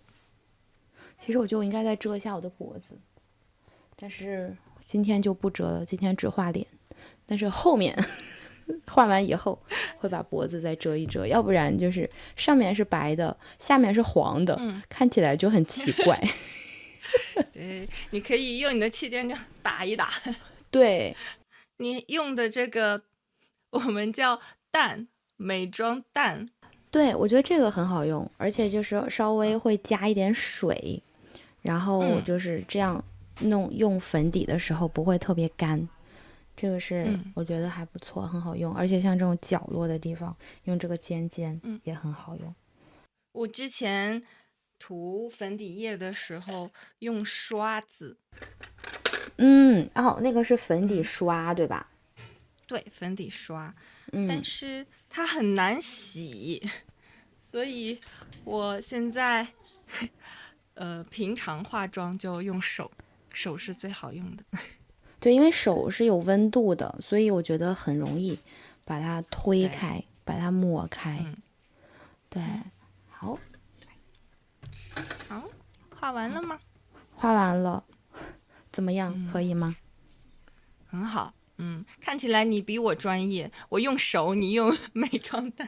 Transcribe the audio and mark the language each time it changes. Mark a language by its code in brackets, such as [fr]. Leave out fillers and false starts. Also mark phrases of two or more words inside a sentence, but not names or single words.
[zh] 其實我覺得我應該再遮一下我的脖子，但是今天就不遮了，今天只畫臉。但是後面畫完以後會把脖子再遮一遮，要不然就是上面是白的，下面是黃的，看起來就很奇怪。對，你可以用你的氣墊就打一打。對，你用的這個我們叫蛋，美妝蛋。對，我覺得這個很好用，而且就是稍微會加一點水，然後就是這樣用粉底的時候不会特別乾。這個是我覺得還不錯，很好用，而且像這種角落的地方用這個尖尖也很好用。我之前塗粉底液的時候用刷子。那個是粉底刷對吧？對，粉底刷，但是它很难洗，所以我現在平常化妝就用手是最好用的。对，因為手是有溫度的，所以我覺得很容易把它推開，把它抹開。對，好，畫完了嗎？畫完了，怎麼樣？可以嗎？很好，看起來你比我專業，我用手，你用美妝蛋。